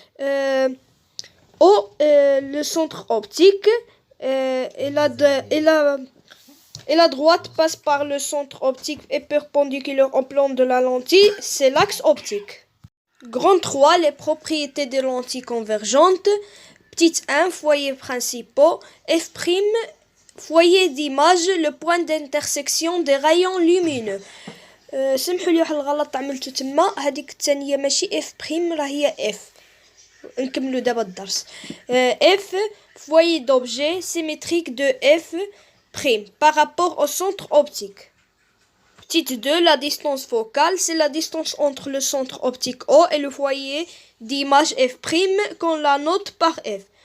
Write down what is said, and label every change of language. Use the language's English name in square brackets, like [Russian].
[French] Le centre optique et la droite passe par le centre optique et perpendiculaire au plan de la lentille, c'est l'axe optique. Grand 3, les propriétés des lentilles convergentes. Petite 1, foyers principaux. F', foyer d'image, le point d'intersection des rayons lumineux. [Arabic] سمحوا لي واحد الغلط عملته تما، هذيك الثانيه ماشي اف بريم، راه هي اف. نكملوا دابا الدرس. [French] F, foyer d'objet symétrique de F' par rapport au centre optique. Petite 2, la distance focale, c'est la distance entre le centre optique O et le foyer d'image F' qu'on la note par F.